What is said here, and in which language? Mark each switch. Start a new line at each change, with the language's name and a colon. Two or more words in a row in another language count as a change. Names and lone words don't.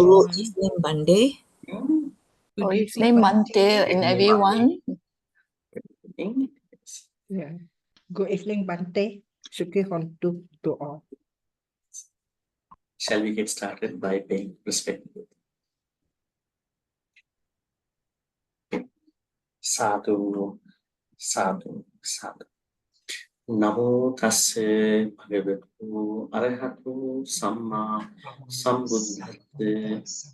English: everyone. evening, Bhante. Good evening, Bhante, and everyone. Good evening. Yes. Yeah. Good evening, Bhante.
Pali: Shukri Hontu
English: to all. Shall we get started by paying respect?
Pali: Sadhu, sadhu, sadhu. Namo tassa bhagavatu arahatu samma sambuddhassa.